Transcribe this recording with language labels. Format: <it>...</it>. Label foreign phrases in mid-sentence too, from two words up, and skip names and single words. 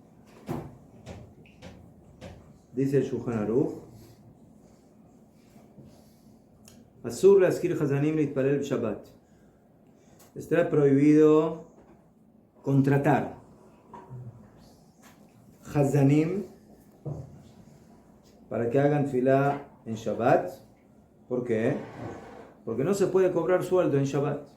<es>Dice el</es> <he>Shulchan Aruch: Asur להזכיר חזנים להתפלל בשבת.</he> <es>Está prohibido contratar Hazanim para que hagan tefilá en Shabbat. ¿Por qué? Porque no se puede cobrar sueldo en Shabbat.</es>